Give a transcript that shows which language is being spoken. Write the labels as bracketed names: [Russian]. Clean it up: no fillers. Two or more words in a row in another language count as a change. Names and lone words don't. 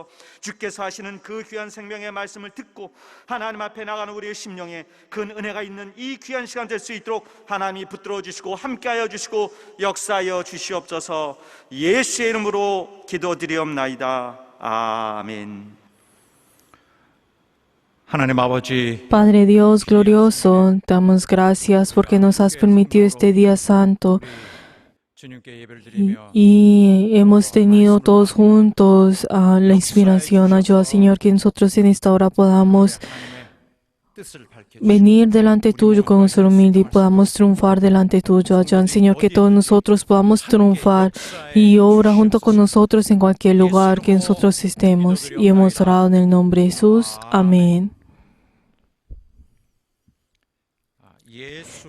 [Korean] 주께서 하시는 그 귀한 생명의 말씀을 듣고 하나님 앞에 나가는 우리의 심령에 큰 은혜가 있는 이 귀한 시간 될 수 있도록 하나님이 붙들어 주시고 함께하여 주시고 역사하여 주시옵소서. 예수의 이름으로 기도드리옵나이다. 아멘. 하나님 아버지 [Spanish] Padre Dios glorioso, te damos gracias porque nos has permitido este día santo [Korean] 주님께 예배를 [Spanish] y, [Korean] 드리며 [Spanish] y hemos tenido todos juntos la inspiración. Ayuda, Señor, que nosotros en esta hora podamos [Korean] 뜻을 밝혀 [Spanish] venir delante tuyo con nuestro humilde y podamos triunfar delante tuyo. Ayuda, Señor, que todos nosotros podamos triunfar y obra junto con nosotros en cualquier lugar que nosotros estemos. Y hemos orado en el nombre de Jesús. Amén. [Korean] 예수